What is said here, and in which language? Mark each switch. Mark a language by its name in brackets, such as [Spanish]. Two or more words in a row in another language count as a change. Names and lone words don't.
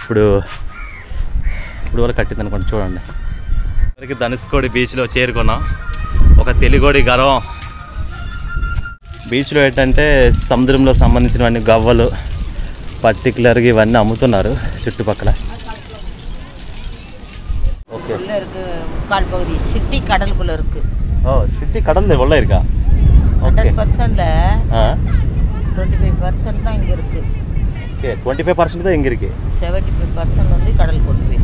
[Telugu] అప్పుడు వరకు కట్టింది అనుకోండి. చూడండి, ఇక్కడికి ధనుష్కోడి బీచ్లో చేరుకున్నాం. ఒక తెలుగోడి గర్వం. బీచ్లో ఏంటంటే సముద్రంలో సంబంధించినవన్నీ గవ్వలు పర్టికులర్గా ఇవన్నీ అమ్ముతున్నారు చుట్టుపక్కల. [Tamil] ஓகே, உள்ள இருக்கு முக்கால் பகுதி சிட்டி கடலுக்குள்ள இருக்கு. ஓ, சிட்டி கடல்ல உள்ள இருக்கா? ஓகே, 100%ல 25% தான் இங்க இருக்கு. ஓகே, 25% தான் இங்க இருக்கு. 75% வந்து கடல் கொண்டு போய்.